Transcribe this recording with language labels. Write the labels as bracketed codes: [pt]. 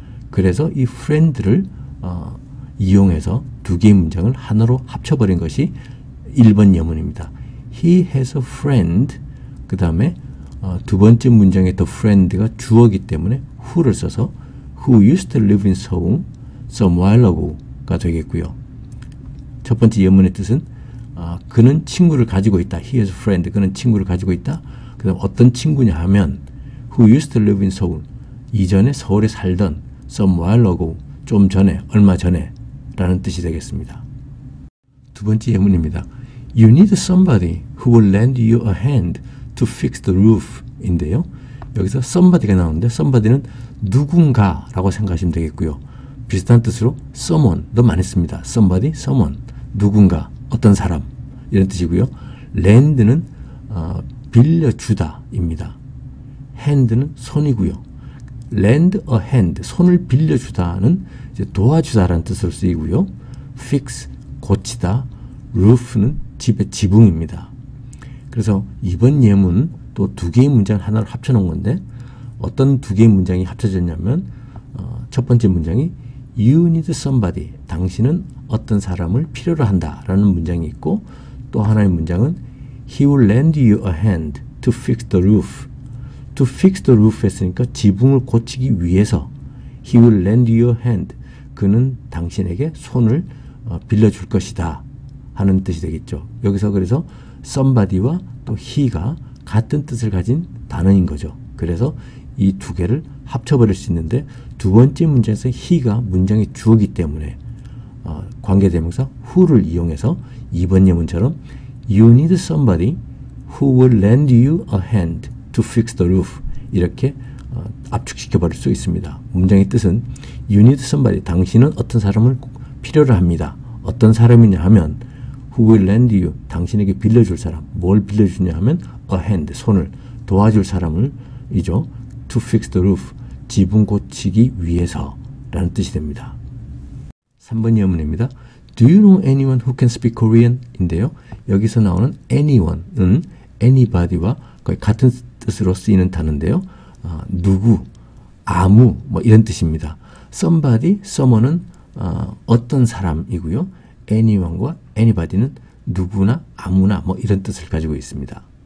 [ko] 그래서 이 friend를 이용해서 두 개의 문장을 하나로 합쳐버린 것이 1번 예문입니다. [en] He has a friend [ko] 그 다음에 두 번째 문장의 the friend가 주어이기 때문에 who를 써서 [en] who used to live in Seoul some while ago가 되겠고요. [ko] 첫 번째 예문의 뜻은 그는 친구를 가지고 있다. [en] He has a friend. [ko] 그는 친구를 가지고 있다. 그 다음 어떤 친구냐 하면 [en] who used to live in Seoul. [ko] 이전에 서울에 살던 [en] some while ago. [ko] 좀 전에, 얼마 전에 라는 뜻이 되겠습니다. 두 번째 예문입니다. [en] You need somebody who will lend you a hand to fix the roof 인데요. [ko] 여기서 somebody가 나오는데 somebody는 누군가라고 생각하시면 되겠고요. 비슷한 뜻으로 someone도 많이 씁니다. somebody, someone, 누군가, 어떤 사람 이런 뜻이고요. lend는 빌려주다입니다. hand는 손이고요. lend a hand, 손을 빌려주다는 이제 도와주다라는 뜻으로 쓰이고요. fix, 고치다, roof는 집의 지붕입니다. 그래서 이번 예문 또 두 개의 문장을 하나로 합쳐놓은 건데 어떤 두 개의 문장이 합쳐졌냐면 첫 번째 문장이 [en] You need somebody, [ko] 당신은 어떤 사람을 필요로 한다라는 문장이 있고 또 하나의 문장은 [en] He will lend you a hand to fix the roof. To fix the roof [ko] 했으니까 지붕을 고치기 위해서 [en] He will lend you a hand. [ko] 그는 당신에게 손을 빌려줄 것이다 하는 뜻이 되겠죠. 여기서 그래서 somebody와 또 he가 같은 뜻을 가진 단어인 거죠. 그래서 이 두 개를 합쳐버릴 수 있는데 두 번째 문장에서 he가 문장의 주어이기 때문에 관계대명사 who를 이용해서 이번 예문처럼 [en] You need somebody who will lend you a hand to fix the roof [ko] 이렇게 압축시켜 버릴 수 있습니다. 문장의 뜻은 [en] You need somebody, [ko] 당신은 어떤 사람을 필요로 합니다. 어떤 사람이냐 하면 [en] Who will lend you, [ko] 당신에게 빌려줄 사람. 뭘 빌려주냐 하면 a hand, 손을 도와줄 사람을 이죠. [en] To fix the roof, [ko] 지붕 고치기 위해서 라는 뜻이 됩니다. 3번 예문입니다. [en] Do you know anyone who can speak Korean? [ko] 인데요. 여기서 나오는 anyone은 anybody와 거의 같은 뜻으로 쓰이는 단어인데요. 누구, 아무 뭐 이런 뜻입니다. somebody, someone은 어떤 사람이고요. anyone과 anybody는 누구나 아무나 뭐 이런 뜻을 가지고 있습니다.